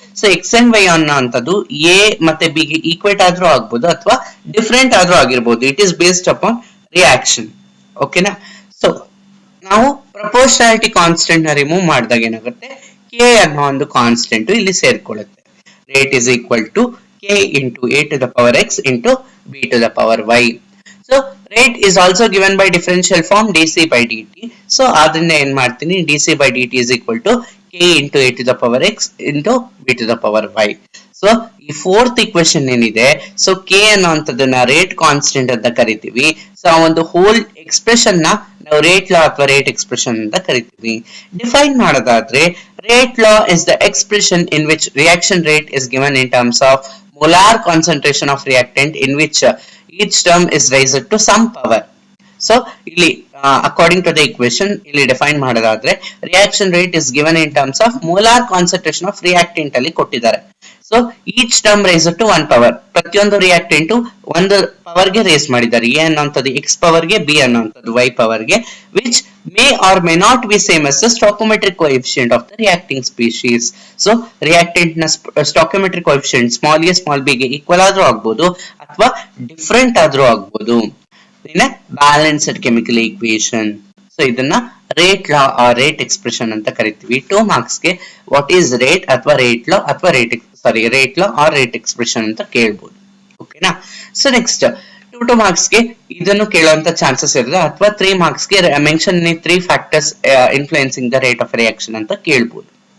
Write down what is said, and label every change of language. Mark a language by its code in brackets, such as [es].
[kn] So X and Y ಅನ್ನೋಂಥದ್ದು A ಮತ್ತೆ B ಗೆ ಈಕ್ವೇಟ್ ಆದ್ರೂ ಆಗ್ಬೋದು ಅಥವಾ ಡಿಫ್ರೆಂಟ್ ಆದ್ರೂ ಆಗಿರ್ಬೋದು. [en] It is based upon reaction. [kn] ಓಕೆನಾ. ಸೊ ನಾವು ಪ್ರಪೋರ್ಷನಾಲಿಟಿ ಕಾನ್ಸ್ಟೆಂಟ್ ನ ರಿಮೂವ್ ಮಾಡಿದಾಗ ಏನಾಗುತ್ತೆ ಕೆ ಅನ್ನೋ ಒಂದು ಕಾನ್ಸ್ಟೆಂಟ್ ಇಲ್ಲಿ ಸೇರ್ಕೊಳ್ಳುತ್ತೆ. [en] Rate is equal to k into a to the power x into b to the power y. So rate is also given by differential form dc by dt. So [kn] adrinda en [en] martini dc by dt is equal to k into a to the power x into b to the power y. [kn] So ಈ fourth equation ಏನಿದೆ so k ಅನ್ನುವಂಥದ್ದನ್ನ rate constant ಅಂತ ಕರಿತೀವಿ. So ಆ ಒಂದು hole expression ನ ನಾವು rate ಲಾ ಅಥವಾ ರೇಟ್ ಎಕ್ಸ್ಪ್ರೆಷನ್ ಅಂತ ಕರಿತೀವಿ. ಡಿಫೈನ್ ಮಾಡೋದಾದ್ರೆ [en] Rate law is the expression in which reaction rate is given in terms of molar concentration of reactant in which each term is raised to some power. So ಇಲ್ಲಿ according to the equation ಇಲ್ಲಿ define ಮಾಡೋದಾದ್ರೆ reaction rate is given in terms of molar concentration of reactant [kn] ಅಲ್ಲಿ ಕೊಟ್ಟಿದ್ದಾರೆ. [en] So each term raised to 1 power. [kn] ಪ್ರತಿಯೊಂದು reactant ಒಂದು power ಗೆ race ಮಾಡಿದ್ದಾರೆ. A ಅನ್ನುವಂಥದ್ದು ಎಕ್ಸ್ ಪವರ್ ಗೆ, [en] B ಅನ್ನುವಂಥದ್ದು y power ಗೆ, which may or may not be same as the stoichiometric coefficient of the reacting species. [kn] So reactant na stoichiometric coefficient small a small b ಗೆ equal ಆದ್ರೂ ಆಗ್ಬೋದು ಅಥವಾ different ಆದ್ರೂ ಆಗ್ಬೋದು. ಇನ್ನ ಬ್ಯಾಲೆನ್ಸ್ಡ್ ಕೆಮಿಕಲ್ ಈಕ್ವೇಶನ್. ಸೊ ಇದನ್ನ rate ಲಾ rate expression ಅಂತ ಕರಿತೀವಿ. 2 ಮಾರ್ಕ್ಸ್ ಗೆ [en] what is rate [kn] ಅಥವಾ ರೇಟ್ ಲಾ ಅಥವಾ [en] rate law or rate expression [kn] ಅಂತ ಕೇಳ್ಬೋದು. ಓಕೆನಾ. ಸೊ ನೆಕ್ಸ್ಟ್ 2 ಮಾರ್ಕ್ಸ್ ಗೆ ಇದನ್ನು ಕೇಳುವಂತ ಚಾನ್ಸಸ್ ಇರುತ್ತೆ ಅಥವಾ 3 ಮಾರ್ಕ್ಸ್ ಗೆ [en] mention 3 factors influencing the rate of reaction [kn] ಅಂತ ಕೇಳ್ಬೋದು.